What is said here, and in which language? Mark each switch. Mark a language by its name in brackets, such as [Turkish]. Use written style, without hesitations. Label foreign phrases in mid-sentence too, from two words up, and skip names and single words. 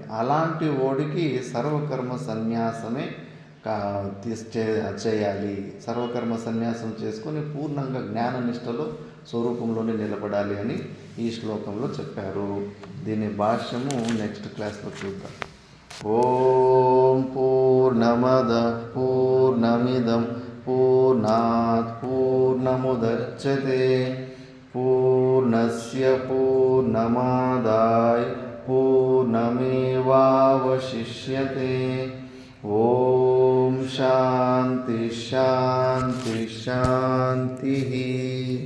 [Telugu] అలాంటి వాడికి సర్వకర్మ సన్యాసమే చేయాలి. సర్వకర్మ సన్యాసం చేసుకొని పూర్ణంగా జ్ఞాన నిష్టలో స్వరూపంలోనే నిలబడాలి అని ఈ శ్లోకంలో చెప్పారు. దీని భాష్యము నెక్స్ట్ క్లాస్లో చూద్దాం. [Sanskrit] ఓం పూర్ణమద పూర్ణమిదం పూర్ణాత్ పూర్ణముదచ్యతే పూర్ణస్య పూర్ణమాదాయ పూర్ణమేవావశిష్యతే. ఓం శాంతి శాంతి శాంతి.